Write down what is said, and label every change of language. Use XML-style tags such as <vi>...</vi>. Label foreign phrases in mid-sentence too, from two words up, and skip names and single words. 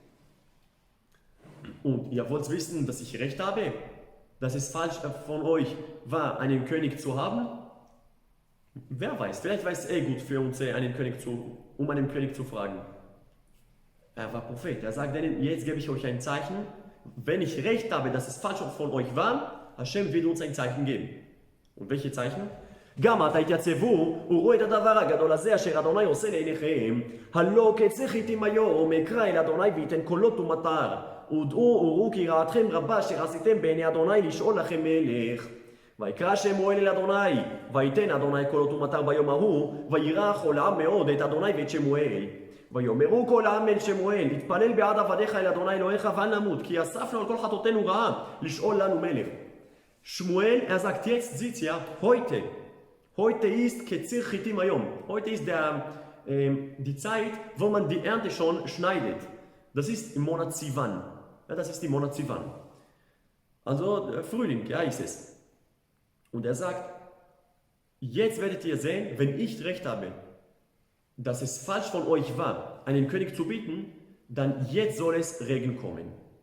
<de>Und ihr wollt wissen, dass ich recht habe, dass es falsch von euch war, einen König zu haben? Wer weiß, vielleicht war es gut für uns, um einen König zu fragen. Er war Prophet, er sagt denen, jetzt gebe ich euch ein Zeichen, wenn ich recht habe, dass es falsch von euch war, Hashem wird uns ein Zeichen geben. Und welche Zeichen?</de> <he>גם עתה התייצבו וראו את הדבר הגדול הזה אשר אדוני עושה לעיניכם. הלא כצחיתם היום אקרא אל אדוני וייתן קולות ומטר. ודעו וראו כי רעתכם רבה אשר עשיתם בעיני אדוני לשאול לכם מלך. ויקרא שמואל אל אדוני וייתן אדוני קולות ומטר ביום ההוא וירא כל העם מאוד את אדוני ואת שמואל. ויאמרו כל העם אל שמואל התפלל בעד עבדיך אל אדוני אלוהיך ואל נמות כי אספנו על כל חטאותינו רעה לשאול לנו מלך. שמואל,</he> <de>sagt jetzt sieht ihr Heute ist</de> <he>קציר חיטים היום.</he> <de>Heute ist die Zeit, wo man die Ernte schon schneidet. Das ist im Monat Sivan. Ja, das ist im Monat Sivan. Also Frühling, ja, ist es. Und er sagt, jetzt werdet ihr sehen, wenn ich recht habe, dass es falsch von euch war, einen König zu bieten, dann jetzt soll es Regen kommen.</de>